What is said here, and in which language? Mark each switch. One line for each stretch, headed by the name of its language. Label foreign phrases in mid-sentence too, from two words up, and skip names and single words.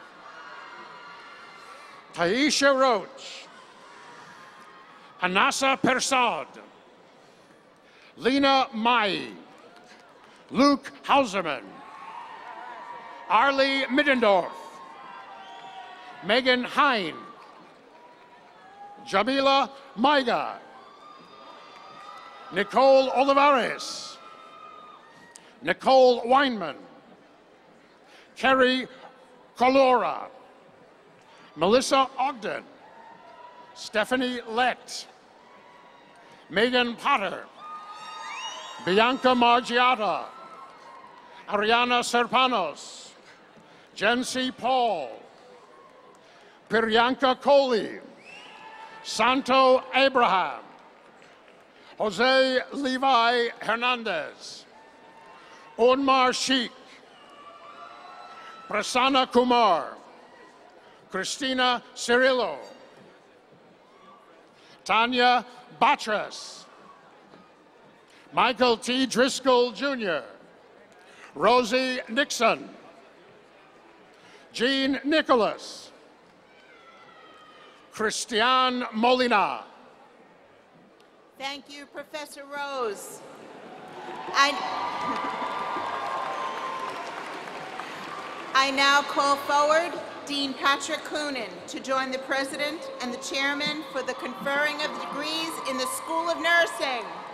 English: Taisha Roach, Anasa Persad, Lena Mai, Luke Hauserman, Arlie Middendorf, Megan Hine, Jamila Maiga, Nicole Olivares, Nicole Weinman, Kerry Colora, Melissa Ogden, Stephanie Lett, Megan Potter, Bianca Margiata, Ariana Serpanos, Jency Paul, Priyanka Kohli, Santo Abraham, Jose Levi Hernandez, Onmar Sheikh, Prasanna Kumar, Christina Cirillo, Tanya Batras, Michael T. Driscoll Jr., Rosie Nixon, Jean Nicholas, Christian Molina. Thank you, Professor Rose. I now call forward Dean Patrick Coonan to join the President and the Chairman for the conferring of degrees in the School of Nursing.